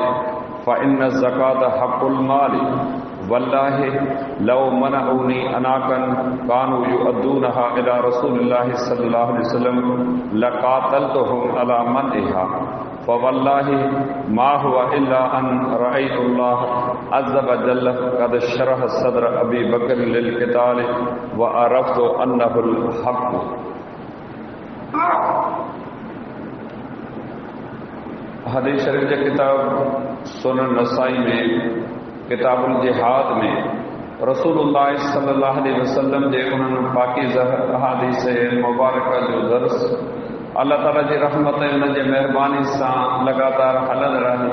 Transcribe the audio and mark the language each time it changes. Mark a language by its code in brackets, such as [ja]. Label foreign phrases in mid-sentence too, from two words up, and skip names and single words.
[ar] فإن الزكاة حق المال والله لو منعوني عناقا كانوا يؤدونها إلى رسول الله صلى الله عليه وسلم لقاتلتهم على منعها فوالله ما هو إلا أن رأيت الله عز وجل قد شرح صدر أبي بكر للقتال وعرفت أنه الحق. [sd] हदीस शरीफ जे किताब सुनन नसाई में किताबुल जिहाद में [ar] رسول الله صلى الله عليه وسلم [sd] जे उन्हनि पाकीज़ा अहादीस मुबारक जो दर्स अल्लाह ताला जी रहमत ऐं उन जे महिरबानी सां लगातार हलंदड़ आहे।